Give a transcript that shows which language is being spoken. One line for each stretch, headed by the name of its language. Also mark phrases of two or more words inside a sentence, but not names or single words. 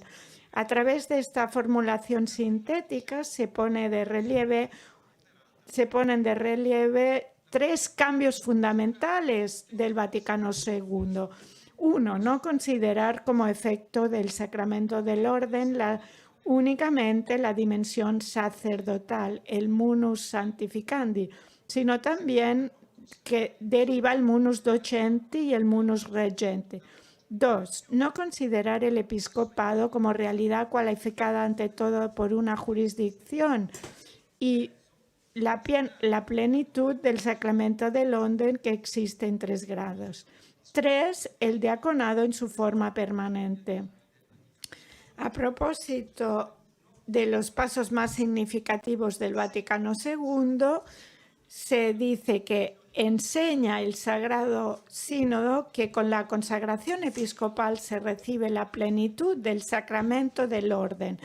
Spanish: A través de esta formulación sintética se ponen de relieve 3 cambios fundamentales del Vaticano II. 1. No considerar como efecto del sacramento del orden únicamente la dimensión sacerdotal, el
Latin: munus sanctificandi,
Spanish: sino también que deriva el
Latin: munus docenti
Spanish: y el
Latin: munus regenti.
Spanish: 2. No considerar el episcopado como realidad cualificada ante todo por una jurisdicción y la plenitud del sacramento del orden que existe en 3 grados. 3. El diaconado en su forma permanente. A propósito de los pasos más significativos del Vaticano II, se dice que enseña el Sagrado Sínodo que con la consagración episcopal se recibe la plenitud del sacramento del orden.